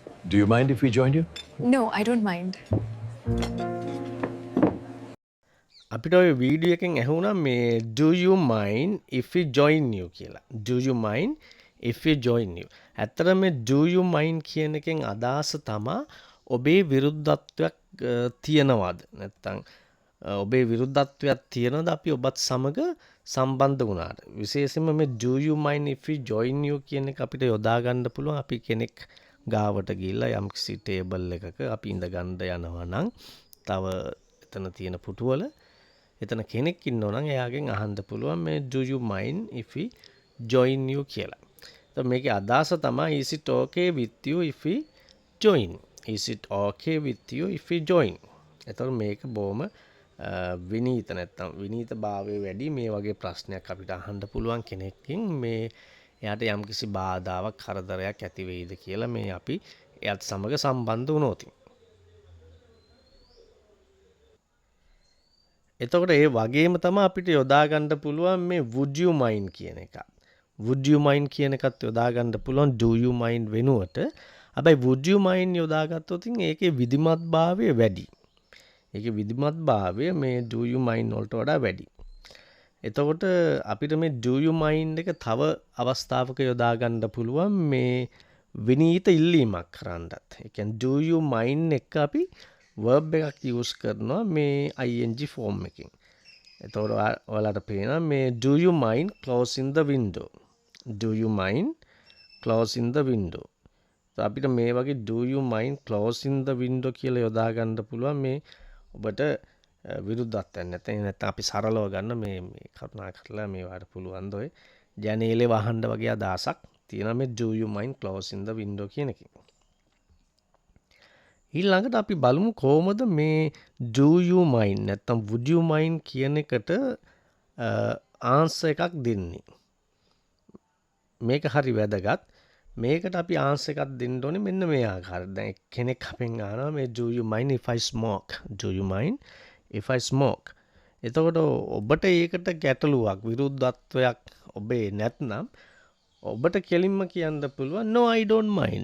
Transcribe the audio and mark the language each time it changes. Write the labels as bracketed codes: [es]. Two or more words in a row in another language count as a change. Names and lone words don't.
[en] Do you mind if we join you? No, I don't mind. [si] අපිට ඔය වීඩියෝ එකෙන් ඇහුණා මේ [en] do you mind if we join you [si] කියලා. [en] Do you mind if we join you. [si] ඇත්තට මේ [en] do you mind [si] කියන එකෙන් අදහස තමා ඔබේ විරුද්ධත්වයක් තියනවාද නැත්නම් ඔබේ විරුද්ධත්වයක් තියනද අපි ඔබත් සමග සම්බන්ධ වුණාට. විශේෂයෙන්ම මේ [en] do you mind if we join you [si] කියන එක අපිට යොදා ගන්න පුළුවන් අපි කෙනෙක් ගාවට ගිහිල්ලා යම්කිසි ටේබල් එකක අපි ඉඳ ගන්න යනවා නම් තව එතන තියෙන පුටුවල එතන කෙනෙක් ඉන්නවා නම් එයාගෙන් අහන්න පුළුවන් මේ [en] do you mind if we join you [si] කියලා. එතකොට මේකේ අදහස තමයි [en] is it okay with you if we join? Is it okay with you if we join? [si] එතකොට මේක බොහොම විනීත නැත්තම් විනීත භාවයේ වැඩි මේ වගේ ප්‍රශ්නයක් අපිට අහන්න පුළුවන් කෙනෙක්ගෙන් මේ එයාට යම්කිසි බාධාවක් කරදරයක් ඇති වෙයිද කියලා මේ අපි එයත් සමග සම්බන්ධ වුණොත්. එතකොට ඒ වගේම තමයි අපිට යොදා ගන්න පුළුවන් මේ [en] would you mind [si] කියන එක. [en] would you mind [si] කියන එකත් යොදා ගන්න පුළුවන් [en] do you mind [si] වෙනුවට. හැබැයි [en] would you mind [si] යොදා ගත්තොත් ඒකේ විධිමත් භාවය වැඩි. ඒකේ විධිමත් භාවය මේ [en] do you mind [si] වලට වඩා වැඩි. එතකොට අපිට මේ [en] do you mind [si] එක තව අවස්ථාවක යොදා ගන්න පුළුවන් මේ විනීත ඉල්ලීමක් කරන්නත්. ඒ කියන්නේ [en] do you mind [si] එක අපි verb එකක් use කරනවා මේ [en] ing form [si] එකකින්. එතකොට ඔයාලට පේනවා මේ [en] do you mind closing the window? Do you mind closing the window? [si] අපිට මේ වගේ [en] do you mind closing the window [si] කියලා යොදා ගන්න පුළුවන් මේ ඔබට විරුද්ධත්වයක් නැත්නම් අපි සරලව ගන්න මේ කරුණා කරලා මේවට පුළුවන් ද ඔය ජනේලේ වහන්න වගේ අදහසක් තියෙනවා මේ [en] do you mind closing the window [si] කියන එකෙන්. ඊළඟට අපි බලමු කොහොමද මේ [en] do you mind [si] නැත්නම් [en] would you mind [si] කියන එකට ආන්සර් එකක් දෙන්නේ. මේක හරි වැදගත්. මේකට අපි ආන්සර් එකක් දෙන්න ඕනේ මෙන්න මේ ආකාරයට. දැන් කෙනෙක් අපෙන් අහනවා මේ [en] do you mind if I smoke? Do you mind if I smoke? [si] එතකොට ඔබට ඒකට ගැටලුවක් විරුද්ධත්වයක් ඔබේ නැත්නම් ඔබට කෙලින්ම කියන්න පුළුවන් [en] no I don't mind.